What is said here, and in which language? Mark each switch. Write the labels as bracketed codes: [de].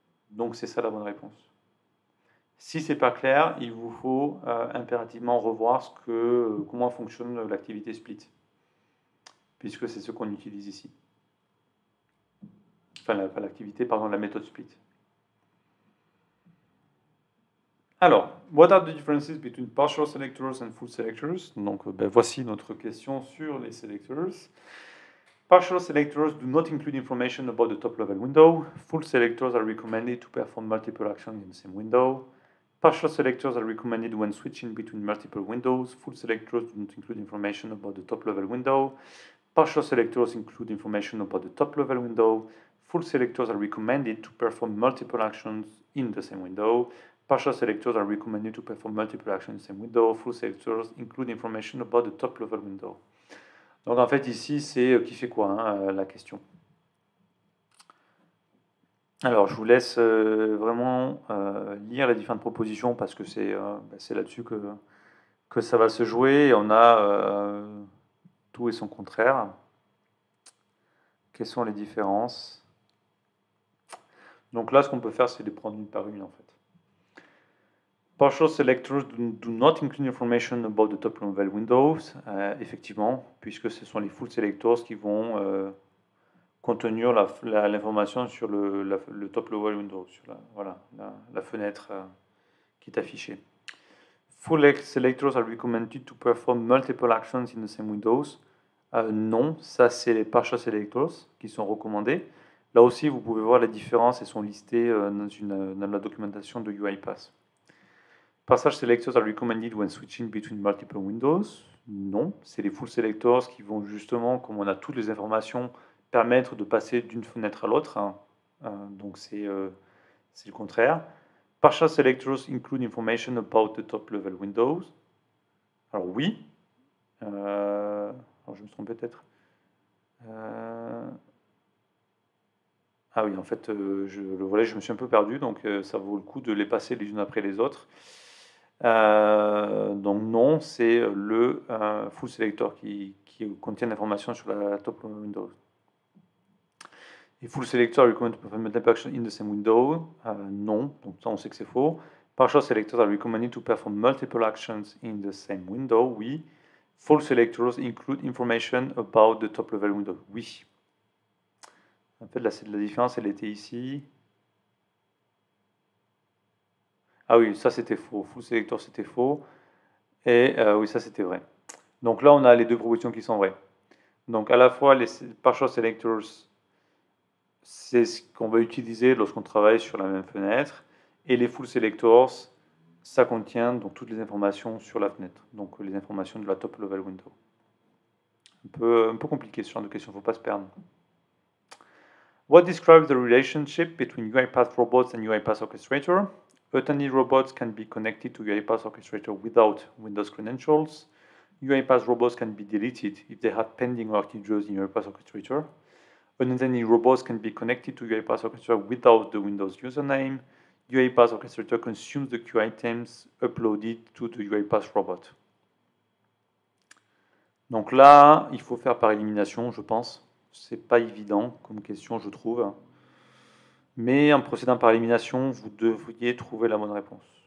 [fr] Donc c'est ça la bonne réponse. Si ce n'est pas clair, il vous faut impérativement revoir comment fonctionne l'activité split, puisque c'est ce qu'on utilise ici. Enfin, pas l'activité, pardon, la méthode split. [en] Alors, what are the differences between partial selectors and full selectors? [fr] Donc, voici notre question sur les selectors. [en] Partial selectors do not include information about the top-level window. Full selectors are recommended to perform multiple actions in the same window. Partial selectors are recommended when switching between multiple windows. Full selectors do not include information about the top-level window. Partial selectors include information about the top-level window. Full selectors are recommended to perform multiple actions in the same window. Partial selectors are recommended to perform multiple actions in the same window. Full selectors include information about the top-level window. [fr] Donc en fait ici, c'est qui fait quoi, la question. Alors, je vous laisse vraiment lire les différentes propositions parce que c'est là-dessus que ça va se jouer. Et on a tout et son contraire. Quelles sont les différences? Donc là, ce qu'on peut faire, c'est les prendre une par une, en fait. [en] Partial selectors do not include information about the top-level windows. [fr] Effectivement, puisque ce sont les full selectors qui vont contenir l'information sur le top-level window, sur la fenêtre qui est affichée. [en] Full selectors are recommended to perform multiple actions in the same windows. [fr] Non, ça c'est les partial selectors qui sont recommandés. Là aussi, vous pouvez voir les différences, elles sont listées dans la documentation de UiPath. [en] Partial selectors are recommended when switching between multiple windows. [fr] Non, c'est les full selectors qui vont justement, comme on a toutes les informations, permettre de passer d'une fenêtre à l'autre. Donc c'est le contraire. [en] Partial selectors include information about the top-level windows. [fr] Alors oui. Alors je me trompe peut-être. Ah oui, en fait, je me suis un peu perdu, donc ça vaut le coup de les passer les unes après les autres. Donc non, c'est le full selector qui contient l'information sur la top window. [en] Et full selector recommend to perform multiple actions in the same window. [fr] Non, donc ça on sait que c'est faux. [en] Partial selectors are recommended to perform multiple actions in the same window. [fr] Oui. [en] Full selectors include information about the top level window. [fr] Oui. En fait, là, c'est de la différence, elle était ici. Ah oui, ça c'était faux. Full selector c'était faux. Et oui, ça c'était vrai. Donc là, on a les deux propositions qui sont vraies. Donc à la fois, les partial selectors, c'est ce qu'on va utiliser lorsqu'on travaille sur la même fenêtre. Et les full selectors, ça contient donc toutes les informations sur la fenêtre. Donc les informations de la top level window. Un peu compliqué ce genre de question, il ne faut pas se perdre. [en] What describes the relationship between UiPath robots and UiPath Orchestrator? Attended robots can be connected to UiPath Orchestrator without Windows credentials. UiPath robots can be deleted if they have pending or active jobs in UiPath Orchestrator. Unattended robots can be connected to UiPath Orchestrator without the Windows username. UiPath Orchestrator consumes the queue items uploaded to the UiPath robot. [fr] Donc là, il faut faire par élimination, je pense. C'est pas évident comme question, je trouve. Mais en procédant par élimination, vous devriez trouver la bonne réponse.